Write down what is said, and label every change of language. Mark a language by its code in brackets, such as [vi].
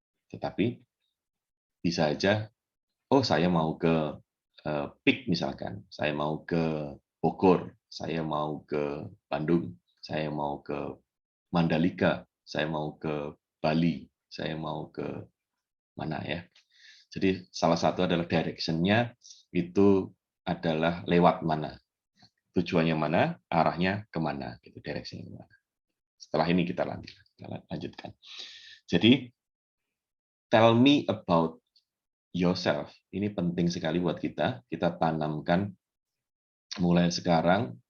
[id] Tetapi bisa aja, oh saya mau ke PIK misalkan, saya mau ke Bogor, saya mau ke Bandung, saya mau ke Mandalika, saya mau ke Bali, saya mau ke mana ya. Jadi salah satu adalah direction-nya itu adalah lewat mana. Tujuannya mana, arahnya kemana, gitu, direction-nya kemana. Setelah ini kita lanjutkan. [en] Jadi, tell me about yourself. [id] Ini penting sekali buat kita tanamkan mulai sekarang.